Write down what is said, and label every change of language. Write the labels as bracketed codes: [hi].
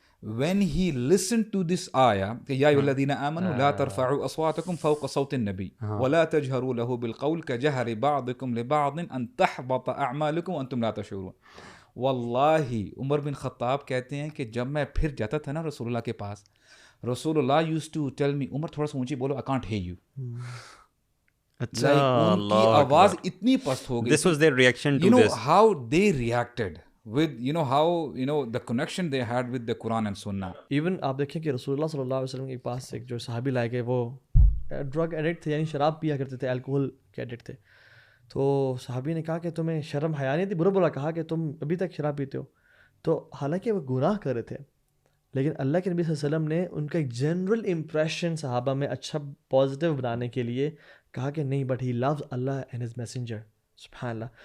[en] when he listened to this [ar] آیا کہ یا ایھا الذین آمنوا لا ترفعوا اصواتکم فوق صوت النبی ولا تجهروا له بالقول كجهر بعضکم لبعض ان تحبط اعمالکم وانتم لا تشعرون. [ur] واللہ عمر بن خطاب کہتے ہیں کہ جب میں پھر جاتا تھا نا رسول اللہ کے پاس, رسول اللہ [en] used to tell me [ur] عمر تھوڑا سا اونچی بولو, [en] I can't hear you. [ur] ان کی آواز اتنی پست ہو گئی. [en] This was their reaction to this. You know this. how they reacted with how the connection they had with the Quran and Sunnah. [ur] Even آپ دیکھیں کہ رسول اللہ صلی اللہ علیہ وسلم کے پاس ایک جو صحابی لائے گئے, وہ ڈرگ ایڈکٹ تھے, یعنی شراب پیا کرتے تھے, الکوہل کے ایڈکٹ تھے. تو صحابی نے کہا کہ تمہیں شرم حیا نہیں تھی, برا بولا کہا کہ تم ابھی تک شراب پیتے ہو. تو حالانکہ وہ گناہ کر رہے تھے, لیکن اللہ کے نبی صلی اللہ علیہ وسلم نے ان کا ایک جنرل امپریشن صحابہ میں اچھا پازیٹیو بنانے کے لیے کہا کہ نہیں, [en] But he loves Allah and his messenger. [ur] سبحان اللہ.